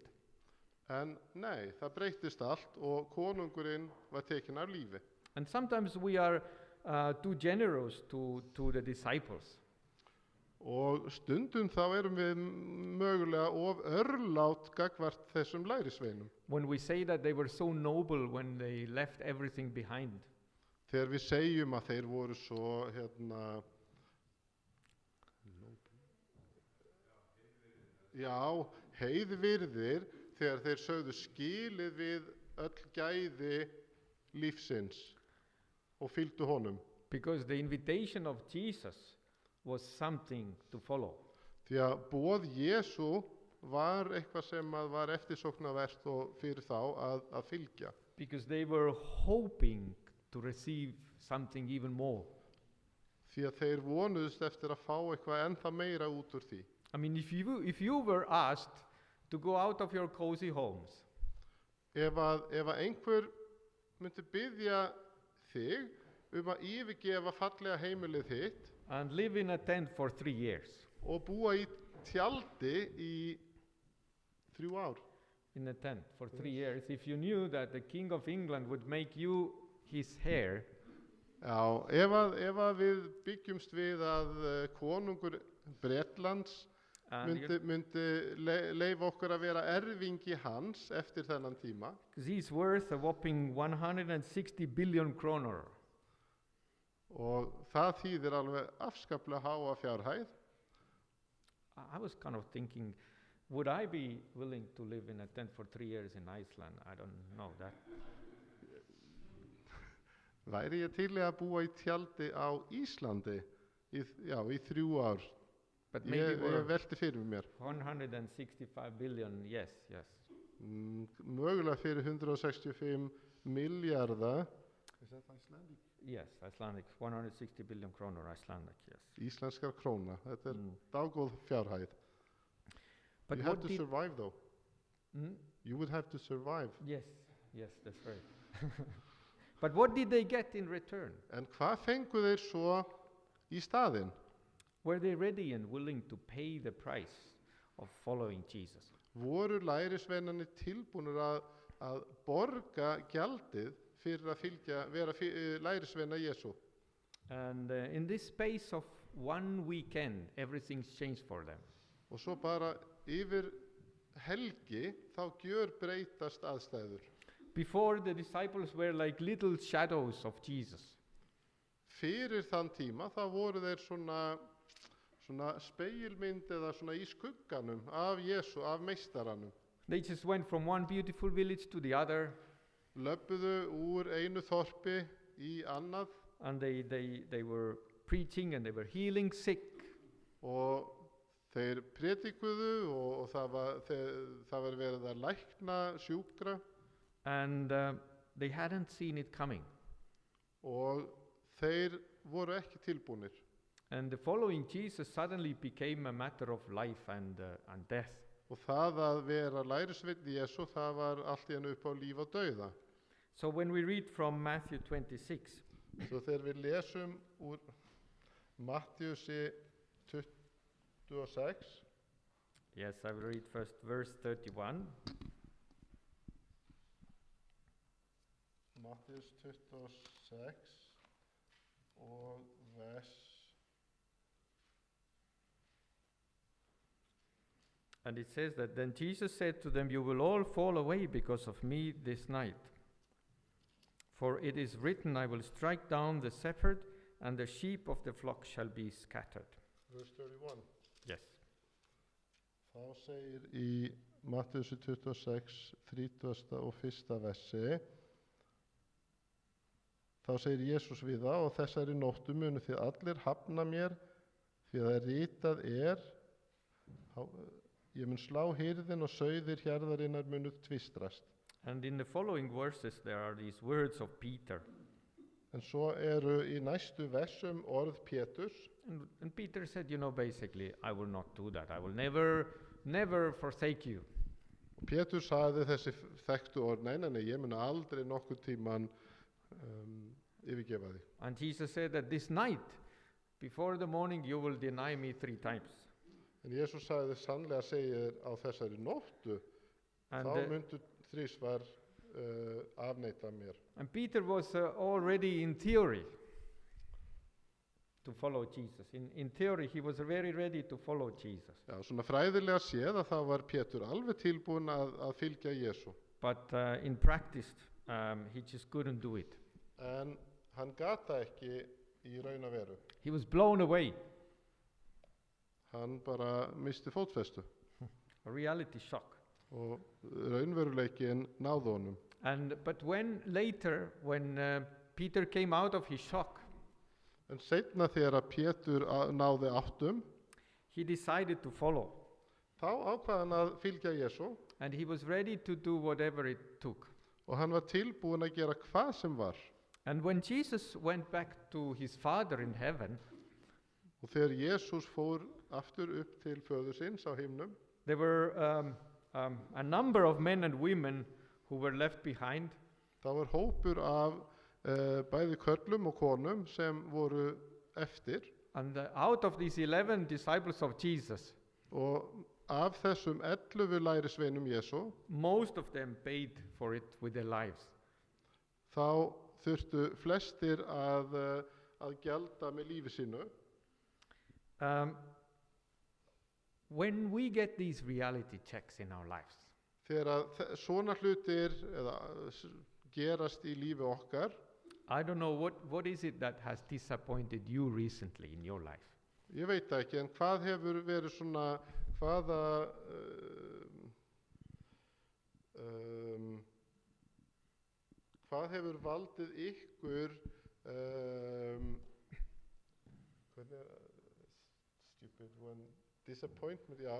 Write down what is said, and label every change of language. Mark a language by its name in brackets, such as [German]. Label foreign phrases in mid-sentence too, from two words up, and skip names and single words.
[Icelandic] En nei, það breyttist allt og konungurinn var tekinn af lífi. [English] And sometimes we are too generous to the disciples. [Icelandic] Og stundum þá erum við mögulega of örlát gagvart þessum lærisveinum. [English] When we say that they were so noble when they left everything behind. [Icelandic] Þegar við segjum að þeir voru svo, heiðvirðir, þegar þeir sögðu skilið við öll gæði lífsins og fylgdu honum. [English] Because the invitation of Jesus was something to follow. [Icelandic] Því að boð Jesú var eitthvað sem var eftirsóknarvert og fyrir þá að fylgja. [English] Because they were hoping to receive something even more. [Icelandic] Því að þeir vonuðust eftir að fá eitthvað ennþá meira út úr því. [English] I mean, if you were asked to go out of your cozy homes, [Icelandic] Ef að einhver myndi biðja þig að yfirgefa fallega heimilið þitt [English] and live in a tent for 3 years, [Icelandic] og búa í tjaldi í 3 ár. [English] in a tent for 3 years, if you knew that the King of England would make you his heir, [Icelandic] Já, ef að við byggjumst við að konungur Bretlands myndi leyfa okkur að vera erfingi hans eftir þennan tíma, [English] because he's worth a whopping 160 billion kroner. [Icelandic] og það þýðir alveg afskaplega háa fjárhæð. [English] I was kind of thinking, would I be willing to live in a tent for 3 years in Iceland? I don't know that. [Icelandic] Væri ég til í að búa í tjaldi á Íslandi í 3 ár? [English] But maybe [Icelandic] Ég [English] we're [Icelandic] velti fyrir mér. [English] 165 billion, yes. [Icelandic] Mögulega fyrir 165 milljarða. [English] Is that Icelandic? Yes, Icelandic, 160 billion kroner, Icelandic, yes. [Icelandic] Íslenskar króna. Þetta dágóð fjárhæð. [English] But You what have to did- survive though. Hmm? You would have to survive. Yes, that's right. But what did they get in return? [Icelandic] En hvað fengu þeir svo í staðinn? [English] Were they ready and willing to pay the price of following Jesus? [Icelandic] Voru lærisveinarnir tilbúnir að borga gjaldið fyrir að vera lærisveina Jesú? [English] And in this space of 1 weekend, everything's changed for them. [Icelandic] Og svo bara yfir helgi þá gjörbreytast aðstæður. [English] Before, the disciples were like little shadows of Jesus. [Icelandic] Fyrir þann tíma þá voru þeir svona spegilmynd eða svona í skugganum af Jesú, af meistaranum. [English] They just went from one beautiful village to the other, [Icelandic] Löbbuðu úr einu þorpi í annað [English] and they were preaching and they were healing sick. [Icelandic] og þeir predikuðu og það var verið að lækna sjúkra [English] And they hadn't seen it coming. [Icelandic] og þeir voru ekki tilbúnir. [English] And the following Jesus suddenly became a matter of life and death. [Icelandic] Og það að vera lærisveinn Jesú, það var allt í einu upp á líf og dauða. [English] So when we read from Matthew 26, [Icelandic] Svo þegar við lesum úr Matthíusi 26, [English] yes, I will read first verse 31. [Icelandic] Matthíus 26 og vers [English] And it says that then Jesus said to them, "You will all fall away because of me this night. For it is written, I will strike down the shepherd, and the sheep of the flock shall be scattered." Verse 31. Yes. [Icelandic] Þá segir í Matthíusi 26, 30. og 1. versi, þá segir Jesús við það, og þessari nóttu munu þið allir hafna mér, því að ritað ég mun slá hirðin og sauðir hjarðarinnar munu tvistrast. [English] And in the following verses there are these words of Peter. [Icelandic] En svo eru í næstu versum orð Péturs, [English] And Peter said, basically, I will not do that. I will never forsake you. [Icelandic] Og Pétur sagði þessi þekktu orð, nei, ég mun aldrei nokkurn tíman yfirgefa þig. [English] And Jesus said that this night, before the morning, you will deny me 3 times. [Icelandic] En Jesús sagði sannlega segir á þessari nóttu, [English] And, [Icelandic] þá myndu þrisvar afneita mér. [English] and Peter was already in theory to follow Jesus. In theory, he was very ready to follow Jesus. [Icelandic] Já, svona fræðilega séð að þá var Pétur alveg tilbúin að fylgja Jesú. [English] But in practice, he just couldn't do it. [Icelandic] En hann gata ekki í raun og veru. [English] He was blown away. [Icelandic] Hann bara misti fótfestu [English] A reality shock. [Icelandic] og raunveruleikin náði honum. [English] But later, when Peter came out of his shock, [Icelandic] En seinna þegar að Pétur náði áttum, [English] he decided to follow. [Icelandic] þá ákvað hann að fylgja Jesú [English] And he was ready to do whatever it took. [Icelandic] og hann var tilbúin að gera hvað sem var. [English] And when Jesus went back to his Father in heaven, [Icelandic] Og þegar Jesús fór aftur upp til föður síns á himnum, [English] there were a number of men and women who were left behind. [Icelandic] þá var hópur af bæði körlum og konum sem voru eftir, [English] And out of these 11 disciples of Jesus, [Icelandic] og af þessum 11 lærisveinum Jesú, [English] most of them paid for it with their lives. [Icelandic] þá þurftu flestir að gjalda með lífi sínu. [English] When we get these reality checks in our lives, [Icelandic] Þegar svona hlutir gerast í lífi okkar, [English] I don't know what is it that has disappointed you recently in your life. [Icelandic] ég veit það ekki, en hvað hefur verið svona, hvað hefur valdið ykkur, hvernig [English] stupid one, disappointment, [Icelandic] já.